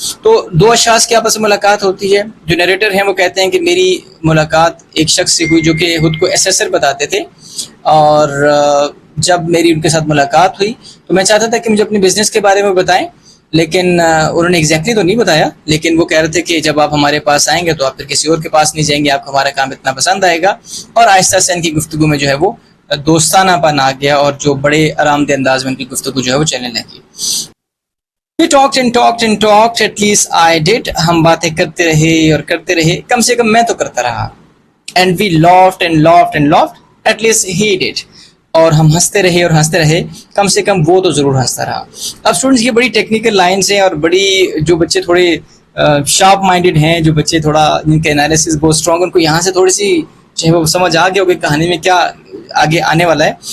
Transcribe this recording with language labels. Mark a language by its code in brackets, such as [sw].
[ur] تو دو اشخاص کی آپس میں ملاقات ہوتی ہے. جو نیریٹر ہیں وہ کہتے ہیں کہ میری ملاقات ایک شخص سے ہوئی جو کہ خود کو اسیسر بتاتے تھے, اور جب میری ان کے ساتھ ملاقات ہوئی تو میں چاہتا تھا کہ مجھے اپنے بزنس کے بارے میں بتائیں, لیکن انہوں نے ایگزیکٹلی تو نہیں بتایا, لیکن وہ کہہ رہے تھے کہ جب آپ ہمارے پاس آئیں گے تو آپ پھر کسی اور کے پاس نہیں جائیں گے, آپ کو ہمارا کام اتنا پسند آئے گا. اور آہستہ سے ان کی گفتگو میں جو ہے وہ دوستانہ پن آ گیا, اور جو بڑے آرام دہ انداز میں ان کی گفتگو جو ہے وہ چلنے لگی. [en] We talked and talked and talked, at least I did. [ur] ہم باتیں کرتے رہے اور کرتے رہے, کم سے کم میں تو کرتا رہا. [en] And we laughed and laughed and laughed, at least he did. [ur] اور ہم ہنستے رہے اور ہنستے رہے, کم سے کم وہ تو ضرور ہنستا رہا. اب اسٹوڈنٹس یہ بڑی ٹیکنیکل لائنس ہیں, اور بڑی جو بچے تھوڑے شارپ مائنڈیڈ ہیں, جو بچے تھوڑا جن کے انالیسس بہت اسٹرانگ, ان کو یہاں سے تھوڑی سی جو ہے وہ سمجھ آ گیا ہوگا کہانی میں کیا آگے آنے والا ہے.